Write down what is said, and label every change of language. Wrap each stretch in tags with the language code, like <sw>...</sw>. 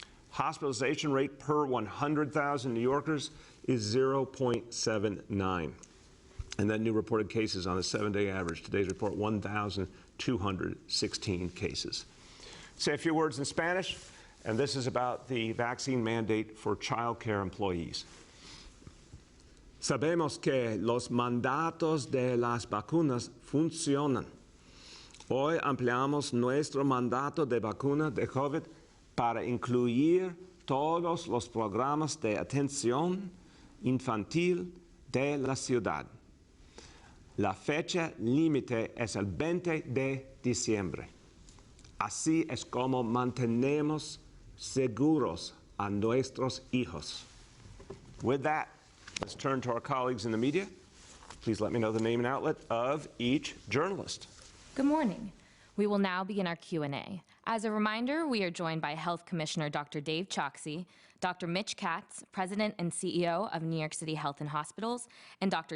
<en>Hospitalization rate per 100,000 New Yorkers is 0.79. And then new reported cases on a 7-day average. Today's report, 1,216 cases. Say a few words in Spanish, and this is about the vaccine mandate for childcare employees.</en> <es>Sabemos que los mandatos de las vacunas funcionan. Hoy ampliamos nuestro mandato de vacuna de COVID para incluir todos los programas de atención infantil de la ciudad. La fecha límite es el 20 de diciembre. Así es como mantenemos seguros a nuestros hijos.</es> <en>With that, let's turn to our colleagues in the media. Please let me know the name and outlet of each journalist. Good morning. We will now begin our Q&A. As a reminder, we are joined by Health Commissioner Dr. Dave Choksi, Dr. Mitch Katz, President and CEO of New York City Health and Hospitals, and Dr.</en>